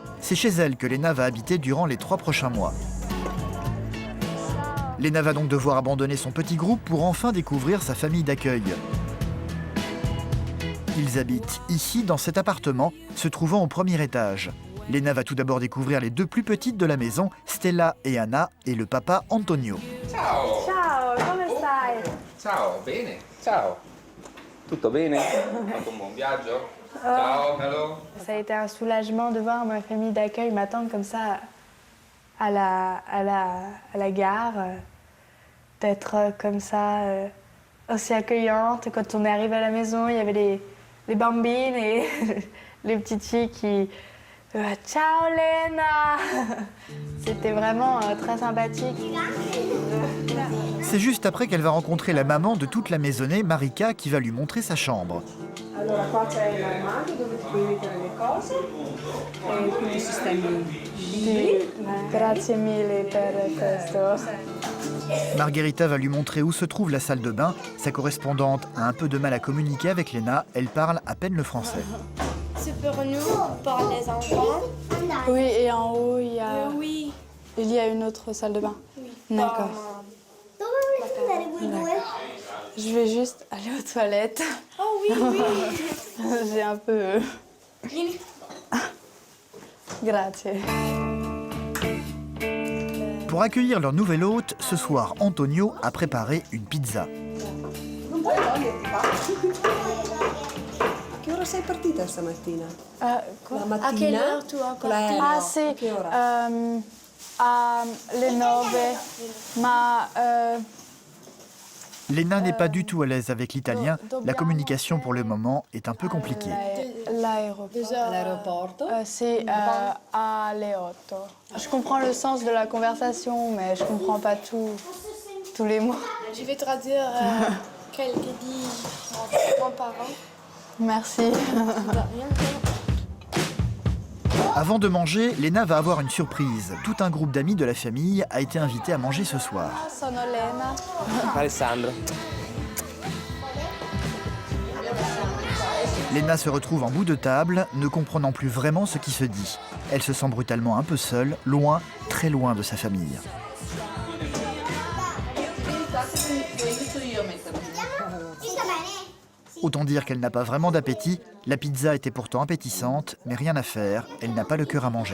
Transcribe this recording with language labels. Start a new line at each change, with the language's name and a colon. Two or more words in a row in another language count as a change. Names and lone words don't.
French: C'est chez elle que Léna va habiter durant les 3 prochains mois. Léna va donc devoir abandonner son petit groupe pour enfin découvrir sa famille d'accueil. Ils habitent ici, dans cet appartement, se trouvant au premier étage. Léna va tout d'abord découvrir les 2 plus petites de la maison, Stella et Anna, et le papa Antonio.
Italian: Ciao! Ciao, come stai? Ciao, bene? Ciao! Tutto bene? Fatto un buon viaggio? Ciao, hello!
French: Ça a été un soulagement de voir ma famille d'accueil m'attendre comme ça à la gare, d'être comme ça aussi accueillante. Quand on est arrivé à la maison, il y avait les bambines et les petites filles qui...
Italian: Ciao Léna!
French: C'était vraiment très sympathique. C'est juste après qu'elle va rencontrer la maman de toute la maisonnée, Marika, qui va lui montrer sa chambre.
Italian: Allora, qua c'è l'armadio dove ti puoi mettere le cose e qui ti sistemi lì. Grazie mille per questo.
French: Margherita va lui montrer où se trouve la salle de bain. Sa correspondante a un peu de mal à communiquer avec Léna. Elle parle à peine le français. C'est pour nous, pour les enfants. Oui, et en haut, il Oui. y a une autre salle de bain. D'accord. Je vais juste aller aux toilettes. Oh oui, oui. J'ai un peu... Grazie. Pour accueillir leur nouvel hôte, ce soir, Antonio a préparé une pizza.
Italian: Che ora sei partita stamattina?
French: Quoi?
Italian: La mattina?
French: À quelle heure tu as
Italian: Con l'aereo.
French: Ah, c'est
Italian: A che ora?
French: Le 9, ma... Lena n'est pas du tout à l'aise avec l'italien. La communication pour le moment est un peu compliquée. L'aéroport. C'est à les 8. Je comprends le sens de la conversation, mais je comprends pas tous les mots. Je vais traduire quelques dit grands-parents. Merci. Avant de manger, Lena va avoir une surprise. Tout un groupe d'amis de la famille a été invité à manger ce soir.
Italian: Sono Lena. Alessandro.
French: Lena se retrouve en bout de table, ne comprenant plus vraiment ce qui se dit. Elle se sent brutalement un peu seule, loin, très loin de sa famille. Autant dire qu'elle n'a pas vraiment d'appétit. La pizza était pourtant appétissante, mais rien à faire, elle n'a pas le cœur à manger.